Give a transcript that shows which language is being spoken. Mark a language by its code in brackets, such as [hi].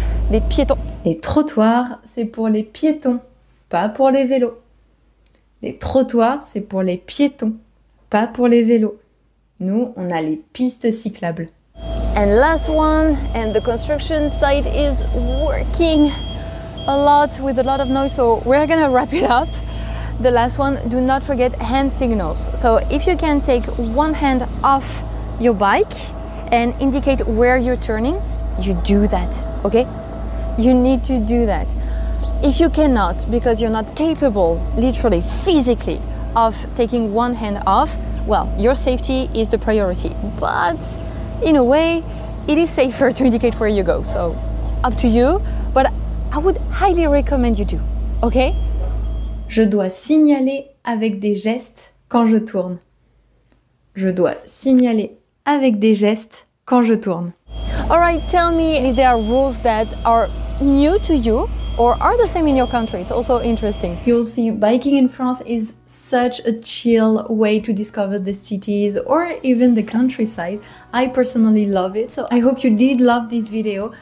[fr] Les piétons. Les trottoirs, c'est pour les piétons, pas pour les vélos. Les trottoirs, c'est pour les piétons, pas pour les vélos. Nous, on a les pistes cyclables. [en] And last one, and the construction site is working a lot with a lot of noise, so we're gonna wrap it up. The last one, do not forget hand signals. So if you can take one hand off your bike and indicate where you're turning, you do that, okay? You need to do that. If you cannot, because you're not capable, literally, physically, of taking one hand off, well, your safety is the priority. But in a way, it is safer to indicate where you go. So up to you, but I would highly recommend you do, okay? [fr] Je dois signaler avec des gestes quand je tourne. Je dois signaler avec des gestes quand je tourne. [en] All right, tell me if there are rules that are new to you or are the same in your country. It's also interesting. You'll see biking in France is such a chill way to discover the cities or even the countryside. I personally love it, so I hope you did love this video.